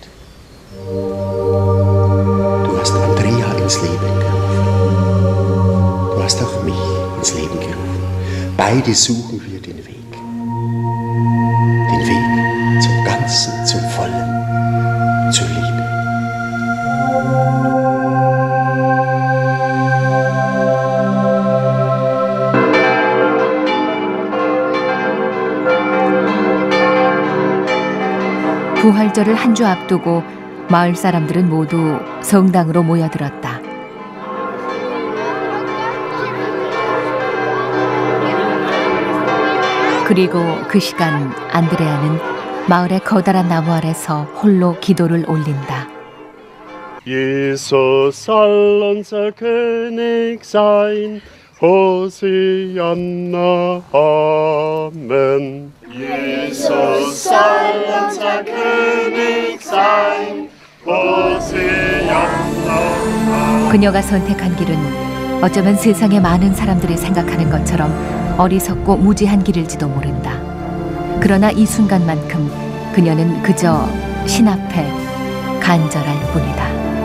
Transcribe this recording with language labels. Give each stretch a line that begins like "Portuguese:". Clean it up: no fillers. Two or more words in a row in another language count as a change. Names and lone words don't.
German: Du hast Andrea ins Leben gerufen. Du hast auch mich ins Leben gerufen. Beide suchen wir den Weg. Den Weg zum Ganzen, zum Vollen, zur Liebe.
Korean: 부활절을 한 주 앞두고 마을 사람들은 모두 성당으로 모여들었다. 그리고 그 시간 안드레아는 마을의 커다란 나무 아래서 홀로 기도를 올린다.
German: Jesus soll unser König sein, Hosianna, Amen. Jesus soll unser König sein, Hosianna.
Korean: 그녀가 선택한 길은 어쩌면 세상의 많은 사람들이 생각하는 것처럼 어리석고 무지한 길일지도 모른다. 그러나 이 순간만큼 그녀는 그저 신 앞에 간절할 뿐이다.